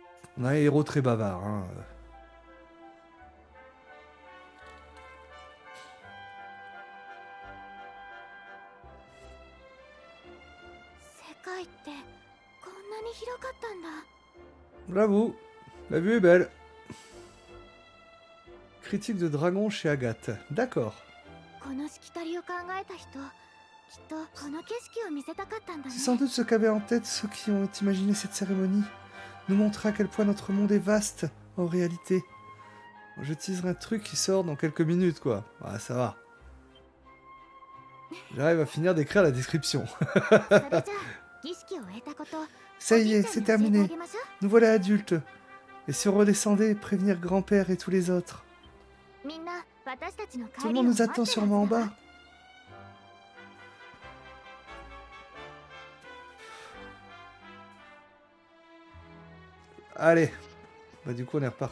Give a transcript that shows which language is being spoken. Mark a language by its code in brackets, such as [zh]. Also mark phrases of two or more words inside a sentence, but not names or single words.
[fr] On a un héros très bavard. Hein. [ja] 世界ってこんなに広かったんだ。 [fr] Bravo, la vue est belle. Critique de dragon chez Agathe. D'accord. [ja] このしきたりを考えた人、きっとこの景色を見せたかったんだね。 [fr] C'est sans doute ce qu'avaient en tête ceux qui ont imaginé cette cérémonie. Nous montrer à quel point notre monde est vaste, en réalité. Je teaserai un truc qui sort dans quelques minutes, quoi. Ah, ça va. J'arrive à finir d'écrire la description. [ja] それじゃあ儀式を終えたこと、 [fr] Ça y est, [ja] おじ [fr] c'est [ja] いちゃんに教えてあ [fr] terminé. [ja] げましょう。 [fr] Nous voilà adultes. Et si on redescendait, prévenir grand-père et tous les autres. [ja] みんな私たちの [fr] Tout [ja] 帰 [fr] le [ja] りを [fr] monde [ja] 待 [fr] nous [ja] ってる [fr] attend [ja] はずだ [fr] sûrement en [ja] わ。 [fr] bas. Allez. Bah du coup on est reparti.